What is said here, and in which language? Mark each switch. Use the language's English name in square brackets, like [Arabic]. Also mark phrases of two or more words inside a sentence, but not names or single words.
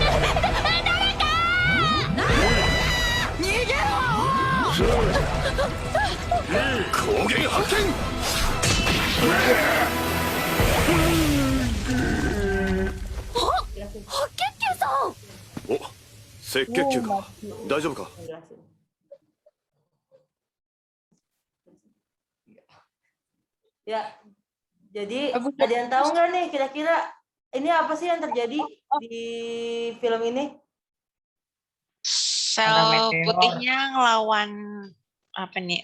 [Japanese] 誰か逃げろ。光源発見。白血球さん。お、赤血球か。大丈夫か。 [Indonesian] Ya, jadi ada yang tahu nggak nih kira-kira ini apa sih yang terjadi di film ini? Sel putihnya ngelawan apa nih?